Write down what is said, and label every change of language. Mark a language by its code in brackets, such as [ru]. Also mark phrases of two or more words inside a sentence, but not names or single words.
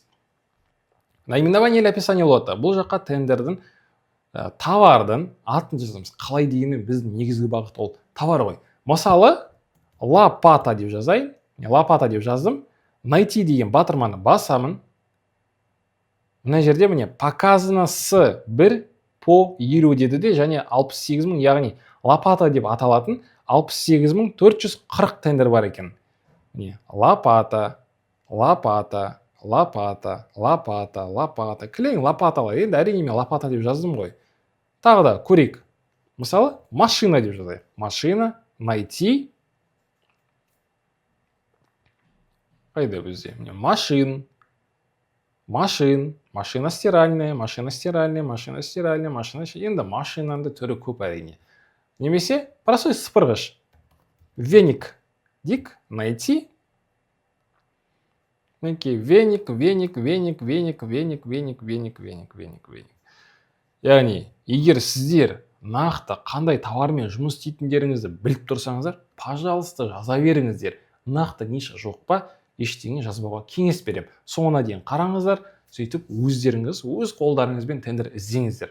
[ru] Наименование или описание лота. [kk] Бұл жаққа тендердің товардың атын жазамыз. Қалай дегенмен біздің негізгі бағыт ол товар ғой. Мысалы, лопата деп жазайын. Лопата деп жаздым. Найти деген батырманы басамын. Мына жерде міне [ru] показано с 1 по 20 [kk] деді де, және 68 мың, яғни лопата деп аталатын 68 440 тендер бар екен. Міне лопата, лопата, лопата, лопата, лопата. Кілең лопаталар. Енді әрине мен лопата деп жаздым ғой. Тағы да көрейік. Мысалы, машина деп жазайық. Машина, найти. Қайда бізде? [ru] Машин, машин, машина стиральная, машина стиральная, машина стиральная, машина. Енді машинанды түрі көп әрине. Немесе простой сыпырғыш. Веник. Дик, найти. Веник, веник, веник, веник, веник, веник, веник, веник, веник, веник. [kk] Яғни, егер сіздер нақты қандай товармен жұмыс істейтіндеріңізді біліп тұрсаңыздар, пожалуйста, жаза беріңіздер. Нақты ниша жоқ па, ештеңе жазбауға кеңес берем. Соңына дейін қараңыздар, сөйтіп өздеріңіз, өз қолдарыңызбен тендер іздеңіздер.